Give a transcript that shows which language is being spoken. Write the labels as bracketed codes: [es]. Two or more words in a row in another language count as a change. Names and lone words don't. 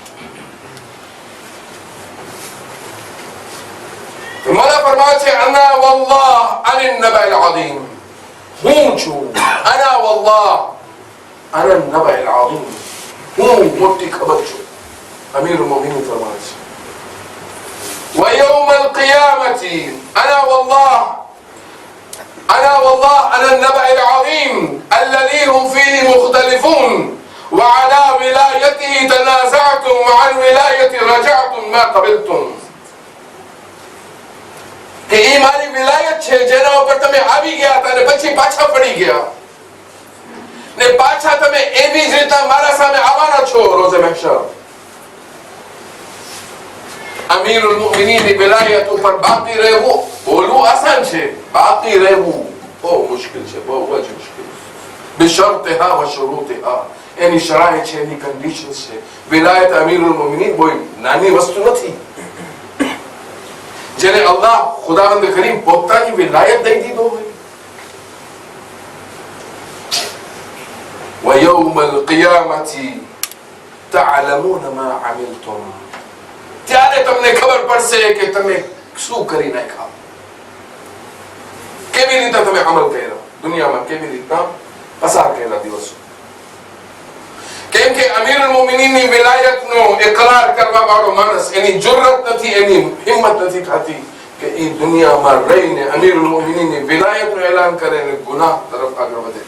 [gu] મોલા ફરમાવે છે [ar] أنا والله عن النبأ العظيم, [gu] હું છું [ar] أنا والله عن النبأ العظيم, [gu] હું મોટી ખબર છું. અમીરુલ મોમિનીન ફરમાવે છે [ar] ويوم القيامة أنا والله أنا النبأ العظيم الذي هم فيه مختلفون وعلى ولايته تنازعتم وعن ولاية رجعتم ما قبلتم. [gu] કે એ મારી વિલાયત છે જેના ઉપર તમે આવી ગયા હતા અને પછી પાછા પડી ગયા ને પાછા તમે એવી જ રીતે મારા સામે આવવાના છો રોઝે મહશર. અમીરુલ મુમિનીન વિલાયત ઉપર બાકી રહેવું બોલવું આસાન છે, બાકી રહેવું બહુ મુશ્કેલ છે, બહુ જ મુશ્કેલ. [ar] بشرطها وشروطها, [gu] એની શરાઈત છે, એની કન્ડિશન્સ છે. વિલાયત અમીરુલ મુમિનીન કોઈ નાની વસ્તુ નથી. જેને અલ્લાહ ખુદાવંદ કરીમ પોતાની વિલાયત દઈ દીધો હોય. [ar] ويوم القيامة تعلمون ما عملتم, [gu] ત્યારે તમને ખબર પડશે કે તમે શું કરી નાખ્યા, કેવી રીતે તમે અમલ કર્યો દુનિયામાં, કેવી રીતના પસાર કર્યા દિવસો. કેમ કે અમીરુલ મોમિનીનની વિલાયતનો ઇકરાર કરવા વાળો માણસ એની જુરત નથી, એની હિંમત નથી થતી કે એ દુનિયામાં રહીને અમીરુલ મોમિનીનની વિલાયતનું એલાન કરે અને ગુનાહ તરફ આગળ વધે.